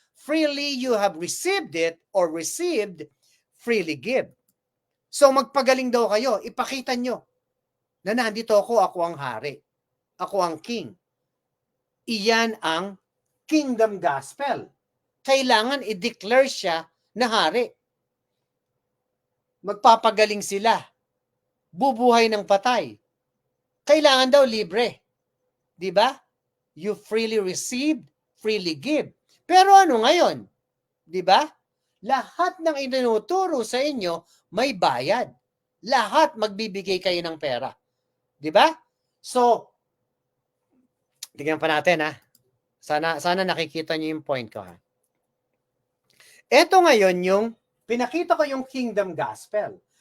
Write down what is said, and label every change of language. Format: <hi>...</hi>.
<en>Freely you have received it or received, freely give.</en> <tl>So magpagaling daw kayo, ipakita nyo na nandito ako ang hari. Ako ang king. Iyan ang kingdom gospel. Kailangan i-declare siya na hari. Magpapagaling sila. Bubuhay ng patay. Kailangan daw libre. Di ba?</tl> <en>You freely receive, freely give.</en> <tl>Pero ano ngayon? Di ba? Lahat ng itinuturo sa inyo may bayad. Lahat magbibigay kayo ng pera. Di ba? So, tignan pa natin ha. Sana nakikita niyo yung point ko ha. Ito ngayon yung, pinakita ko yung kingdom gospel.</tl>